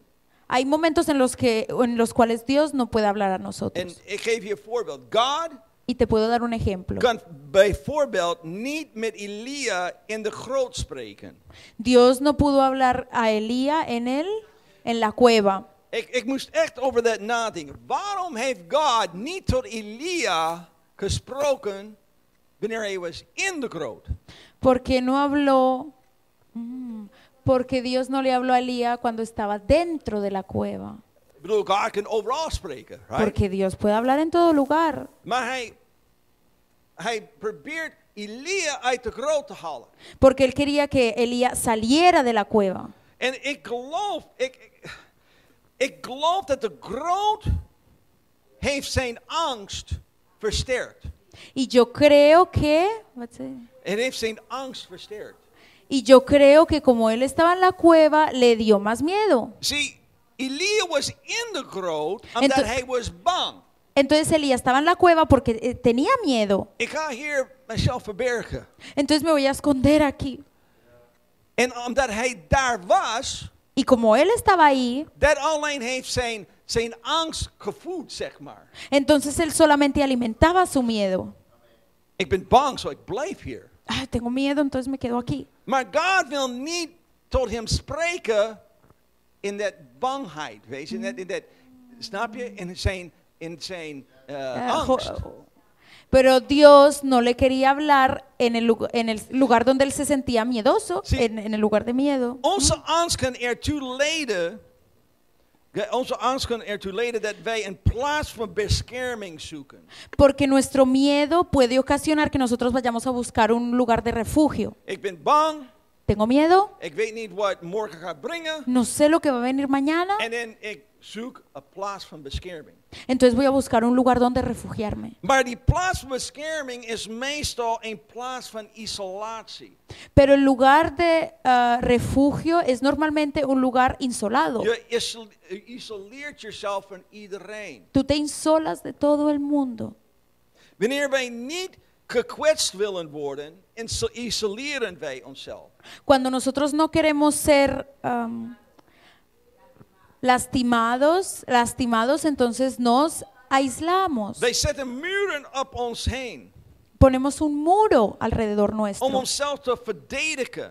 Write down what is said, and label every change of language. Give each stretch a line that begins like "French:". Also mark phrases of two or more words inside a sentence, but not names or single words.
Spanish: Hay momentos en los cuales Dios no puede hablar a
Dutch: En
Spanish: nosotros.
Dutch: ik geef je een voorbeeld. God
Spanish: Y te puedo dar un ejemplo.
Dutch: kan bijvoorbeeld niet met Elia in de grot spreken.
Spanish: Dios no pudo hablar a Elías en la cueva.
Dutch: Ik moest echt over dat nadenken. Waarom heeft God niet tot Elia gesproken wanneer hij was in de grot?
Spanish: Porque no habló, porque Dios no le habló a Elías cuando estaba dentro de la cueva.
Dutch: Ik bedoel, God kan overal spreken, right?
Spanish: Porque Dios puede hablar en todo lugar.
Dutch: Maar hij probeert Elia uit de grot te halen.
Spanish: Porque él quería que Elías saliera de la cueva.
Dutch: En ik geloof dat de grot heeft zijn angst versterkt.
Spanish: Y yo creo que,
Dutch: Het heeft zijn angst versterkt.
Spanish: y yo creo que como él estaba en la cueva, le dio más miedo.
Dutch: See, Elia was in the grot omdat hij was bang.
Spanish: Entonces Elías estaba en la cueva porque tenía miedo.
Dutch: Ik ga hier mezelf verbergen.
Spanish: Entonces me voy a esconder aquí.
Dutch: En omdat hij daar was,
Spanish: Y como él estaba ahí,
Dutch: dat alleen heeft zijn angst gevoed, zeg maar.
Spanish: entonces él solamente alimentaba su miedo.
Dutch: Ik ben bang, zo ik blijf hier.
Spanish: Ah, tengo miedo, entonces me quedo aquí.
Dutch: Maar God wil niet tot hem spreken in dat bangheid, weet je, in dat, snap je, in zijn angst.
Spanish: Pero Dios no le quería hablar en el lugar donde él se sentía miedoso, Sí. en el lugar de miedo.
Dutch: Onze angst kan ertoe leiden dat wij een plaats van bescherming zoeken.
Spanish: Porque nuestro miedo puede ocasionar que nosotros vayamos a buscar un lugar de refugio.
Dutch: Ik ben bang,
Spanish: Tengo miedo,
Dutch: ik weet niet wat morgen gaat brengen.
Spanish: no sé lo que va a venir mañana,
Dutch: En dan ik zoek een plaats van bescherming.
Spanish: entonces voy a buscar un lugar donde refugiarme.
Dutch: Maar die plaats van bescherming is meestal een plaats van isolatie.
Spanish: Pero el lugar de refugio es normalmente un lugar insolado.
Dutch: Je isoleert jezelf van iedereen.
Spanish: Tú te insolas de todo el mundo.
Dutch: Wanneer wij niet gekwetst willen worden, isoleren wij onszelf.
Spanish: Cuando nosotros no queremos ser lastimados, entonces nos aislamos.
Dutch: Wij zetten muren op ons heen
Spanish: Ponemos un muro alrededor
Dutch: om
Spanish: nuestro
Dutch: onszelf te verdedigen.